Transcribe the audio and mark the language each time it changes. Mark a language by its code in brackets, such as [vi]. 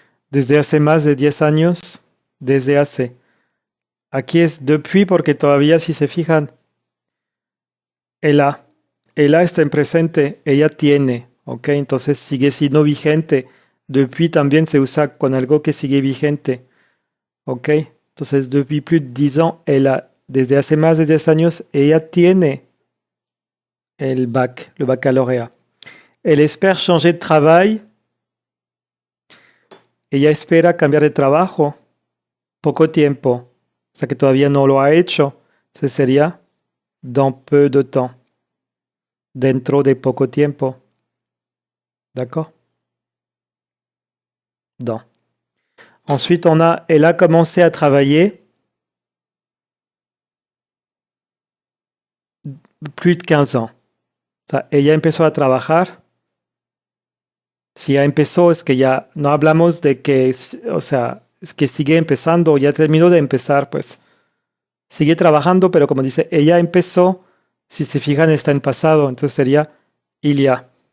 [es] Desde hace más de 10 años. Desde hace. Aquí es depuis porque todavía, si se fijan, el A está en presente, ella tiene, ¿ok? Entonces sigue siendo vigente. Depuis también se usa con algo que sigue vigente, ¿ok? Entonces, [fr] depuis plus de 10 ans, elle a [es] desde hace más de 10 años, ella tiene el bac, le baccalauréat. [fr] Elle espère changer de travail. [es] Ella espera cambiar de trabajo. Poco tiempo. O sea que todavía no lo ha hecho. [fr] Ce [es] sería [fr] dans peu de temps. [es] Dentro de poco tiempo. [fr] D'accord? Dans. Ensuite, on a elle a commencé à travailler plus de 15 ans. [es] O sea, ella empezó a trabajar. Si ya empezó, es que ya no hablamos de que, o sea, es que sigue empezando, ya terminó de empezar, pues sigue trabajando, pero como dice, ella empezó, si se fijan, está en pasado, entonces sería il y a.